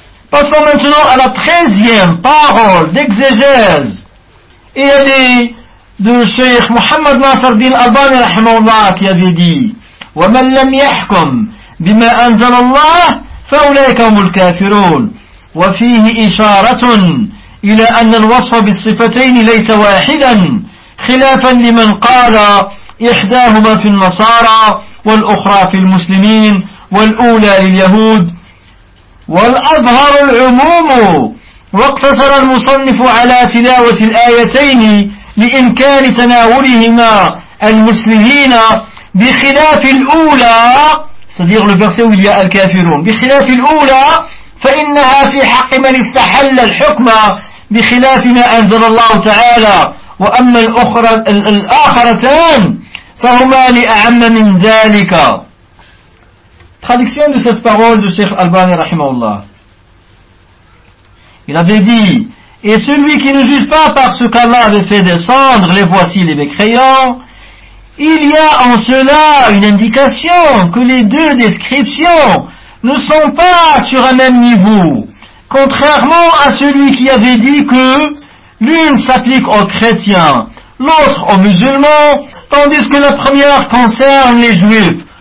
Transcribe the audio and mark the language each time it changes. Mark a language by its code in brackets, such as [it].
[fr] Passons maintenant à la 13e parole d'exégèse. Et elle est de Cheikh Mohammed Nasser Din Albani rahimahullah qui avait dit: [ar] وَمَنْ لَمْ يَحْكُمْ بِمَا أَنْزَلَ اللَّهِ فَأُولَيْكَ هُمُ الْكَافِرُونَ. وفيه إشارة إلى أن الوصف بالصفتين ليس واحدا خلافا لمن قال إحداهما في النصارى والأخرى في المسلمين والأولى لليهود. والأظهر العموم واقتصر المصنف على تلاوة الآيتين لإمكان تناولهما المسلمين بخلاف الأولى صديق البرسي ولياء الكافرون بخلاف الأولى فإنها في حق من استحل الحكم بخلاف ما أنزل الله تعالى. وأما الأخرى الآخرتان فهما لأعم من ذلك. [fr] Traduction de cette parole de Cheikh Albani rahimahullah. Il avait dit, et celui qui ne juge pas par ce qu'Allah avait fait descendre, les voici les mécréants, il y a en cela une indication que les deux descriptions ne sont pas sur un même niveau, contrairement à celui qui avait dit que l'une s'applique aux chrétiens, l'autre aux musulmans, tandis que la première concerne les juifs.